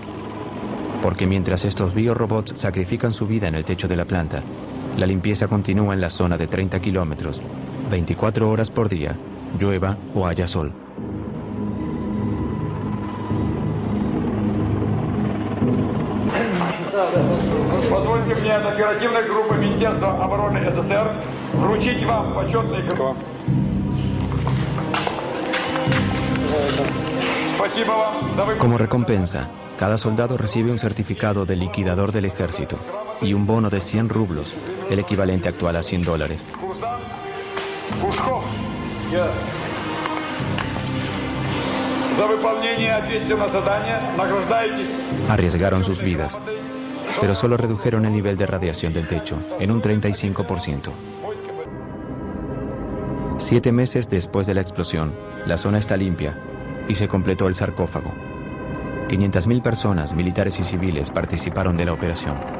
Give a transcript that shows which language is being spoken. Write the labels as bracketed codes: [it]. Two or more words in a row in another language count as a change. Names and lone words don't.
[es] Porque mientras estos biorobots sacrifican su vida en el techo de la planta, la limpieza continúa en la zona de 30 kilómetros, 24 horas por día, llueva o haya sol. [ru] Позвольте мне от оперативной группы Министерства обороны СССР вручить вам почетный гроб. Спасибо вам за выполнение. [es] Como recompensa, cada soldado recibe un certificado de liquidador del ejército y un bono de 100 rublos, el equivalente actual a $100. [ru] Пушков. За выполнение ответственного задания награждаетесь. [es] Arriesgaron sus vidas, pero solo redujeron el nivel de radiación del techo en un 35%. 7 meses después de la explosión, la zona está limpia y se completó el sarcófago. 500.000 personas, militares y civiles, participaron de la operación.